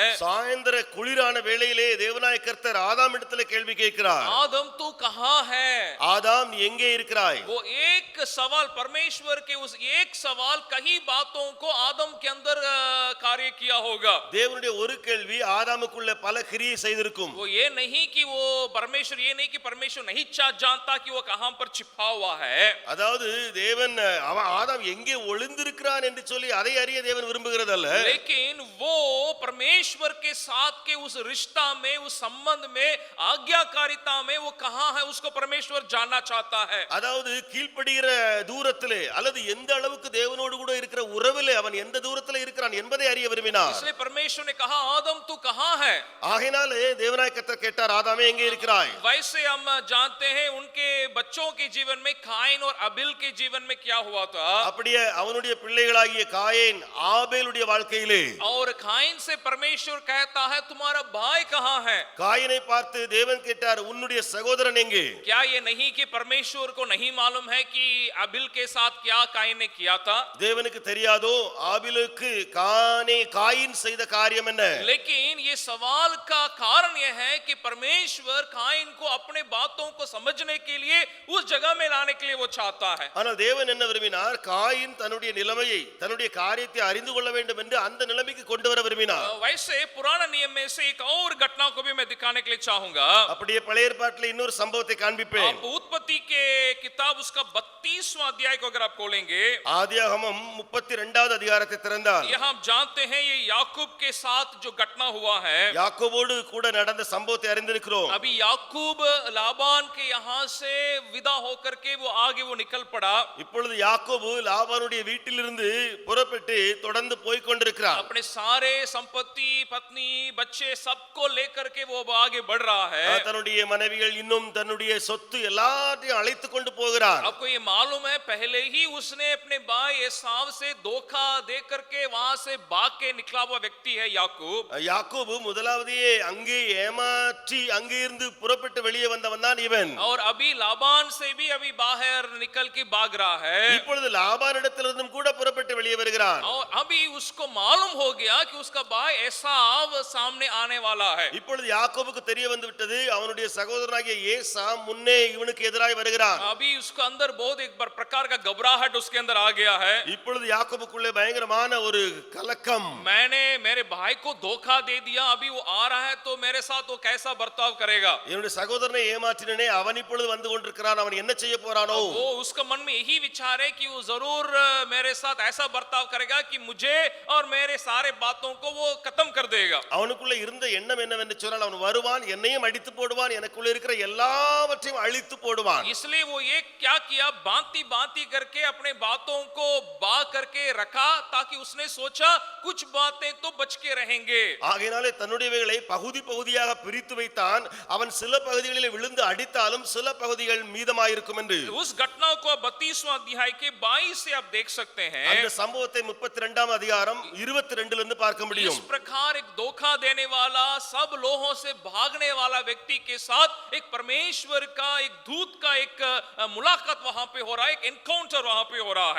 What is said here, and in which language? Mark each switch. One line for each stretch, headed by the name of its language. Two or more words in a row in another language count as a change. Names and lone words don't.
Tamil: சாயந்தர குளிரான வேளையிலே தேவனாய கர்த்தர் ஆதாம் இடத்திலே கேள்வி கேட்கிறார்.
Hindi: आदम तू कहाँ है.
Tamil: ஆதாம் நீ எங்கே இருக்கிறாய்.
Hindi: वो एक सवाल, परमेश्वर के उस एक सवाल कई बातों को आदम के अंदर कार्य किया होगा.
Tamil: தேவனுடைய ஒரு கேள்வி ஆதாமுக்குள்ள பல கிரியை செய்திருக்கும்.
Hindi: वो ये नहीं कि परमेश्वर नहीं जानता कि वो कहां पर छिपा हुआ है.
Tamil: அதாவது தேவன் ஆதாம் எங்கே ஒளிந்திருக்கிறான் என்று சொல்லி அதை அறிய தேவன் விரும்புகிறதல்ல.
Hindi: लेकिन वो परमेश्वर के साथ के उस रिश्ता में, उस संबंध में, आज्ञाकारिता में वो कहां है उसको परमेश्वर जानना चाहता है.
Tamil: அதாவது கீழ்ப்படுகிற தூரத்திலே அல்லது எந்த அளவுக்கு தேவனோடு கூட இருக்கிற உறவிலே அவன் எந்த தூரத்திலே இருக்கிறான் என்பதை அறிய விரும்பினார்.
Hindi: इसलिए परमेश्वर ने कहा आदम तू कहां है.
Tamil: ஆகையினாலே தேவனாய கர்த்தர் கேட்டார், ஆதாமே எங்கே இருக்கிறாய்.
Hindi: वैसे हम जानते हैं उनके बच्चों के जीवन में कायन और अबिल के जीवन में क्या हुआ था.
Tamil: அப்படியே அவனுடைய பிள்ளைகளாகிய காயேன் ஆபேலுடைய வாழ்க்கையிலே,
Hindi: और कायन से परमेश्वर कहता है तुम्हारा भाई कहां है.
Tamil: காயனை பார்த்து தேவன் கேட்டார், உன்னுடைய சகோதரன் எங்கே.
Hindi: क्या ये नहीं कि परमेश्वर को नहीं मालूम है कि अबिल के साथ क्या कायन ने किया था.
Tamil: தேவனுக்கு தெரியாதோ ஆபிலுக்கு காயின் செய்த காரியம் என்ன.
Hindi: लेकिन ये सवाल का कारण यह है कि परमेश्वर कायन को अपने बातों को समझने के लिए उस जगह में लाने के लिए वो चाहता है.
Tamil: ஆனால் தேவன் என்ன விரும்பினார், காயின் தன்னுடைய நிலைமையை தன்னுடைய காரியத்தை அறிந்து கொள்ள வேண்டும் என்று அந்த நிலைமைக்கு கொண்டு வர விரும்பினார்.
Hindi: वैसे पुराना नियम में से एक और घटना को भी मैं दिखाने के लिए चाहूंगा.
Tamil: அப்படியே பழைய ஏற்பாட்டில் இன்னொரு சம்பவத்தை காண்பிப்பேன்.
Hindi: आप उत्पत्ति के किताब उसका 32वां अध्याय को अगर आप खोलेंगे,
Tamil: ஆதியாகமம் 32வது அதிகாரத்தை திறந்தால்
Hindi: यहाँ आप जानते हैं ये याकूब के साथ जो घटना हुआ है.
Tamil: யாக்கோபோடு கூட நடந்த சம்பவத்தை அறிந்திருக்கிறோம்.
Hindi: अभी याकूब लाबान के यहाँ से विदा होकर के वो आगे वो निकल पड़ा.
Tamil: இப்பொழுது யாக்கோபு லாபானுடைய வீட்டிலிருந்து புறப்பட்டு தொடர்ந்து போய் கொண்டிருக்கிறார்.
Hindi: अपने सारे संपत्ति, पत्नी, बच्चे सबको लेकर के वो आगे बढ़ रहा है.
Tamil: தன்னுடைய மனைவிகள் இன்னும் தன்னுடைய சொத்து எல்லாத்தையும் அழைத்து கொண்டு போகிறார்.
Hindi: आपको ये मालूम है पहले ही उसने अपने भाई एसाव से धोखा दे करके वहां से भाग के निकला हुआ व्यक्ति है याकूब।
Tamil: யாக்கோபு முதலாவதையே அங்கே ஏமாற்றி அங்கே இருந்து புறப்பட்டு வெளியே வந்தவன் தான் இவன்.
Hindi: और अभी लाबान से भी अभी बाहर निकल के भाग रहा है।
Tamil: இப்பொழுது லாபானிடத்திலிருந்தும் கூட புறப்பட்டு வெளியே வருகிறான்.
Hindi: और अभी उसको मालूम हो गया कि उसका भाई एसाव सामने आने वाला है।
Tamil: இப்பொழுது யாக்கோபுக்கு தெரிய வந்து விட்டது அவனுடைய சகோதரனாகிய ஏசா முன்னே இவனுக்கு எதிராய் வருகிறான்.
Hindi: अभी उसके अंदर बहुत एक बार प्रकार का घबराहट उसके अंदर आ गया है।
Tamil: இப்பொழுது யாக்கோபுக்குள்ளே பயங்கரமான ஒரு கலக்கம்.
Hindi: मैंने मेरे भाई को धोखा दे दिया, अभी वो आ रहा है तो मेरे साथ वो कैसा बर्ताव करेगा।
Tamil: என்னுடைய சகோதரனை ஏமாற்றினேனே அவன் இப்பொழுது வந்து கொண்டிருக்கிறான், அவன் என்ன செய்ய போறானோ?
Hindi: वो उसका मन में यही विचार है कि वो जरूर मेरे साथ ऐसा बर्ताव करेगा कि मुझे और मेरे सारे बातों को वो खत्म कर देगा।
Tamil: அவனுக்குள்ள இருந்த எண்ணம் என்னவென்று சொன்னால் அவன் வருவான், என்னையும் அடித்து போடுவான், எனக்குள்ள இருக்கிற எல்லாவற்றையும் அழித்து போடுவான்.
Hindi: इसलिए वो ये क्या किया, बांती बांती करके अपने बातों को बा करके रखा ताकि उसने सोचा कुछ बातें तो बच के रहेंगे।
Tamil: ஆகையினாலே தன்னுடையவைகளை பகுதி பகுதியாக பிரித்து வைத்தான். அவன் சில பகுதிகளில் விழுந்து அடித்தாலும் சில பகுதிகள் மீதமாயிருக்கும் என்று.
Hindi: उस घटना को 32वां अध्याय के 22 से आप देख सकते हैं।
Tamil: அந்த சம்பவத்தை 32ஆம் அதிகாரம் 22 இருந்து பார்க்க
Hindi: इस
Tamil: முடியும்.
Hindi: प्रकार एक धोखा देने वाला, सब लोगों से भागने वाला व्यक्ति के साथ एक परमेश्वर का एक दूत का एक मुलाकात वहां पे हो रहा है, एक एनकाउंटर वहां पे हो रहा है।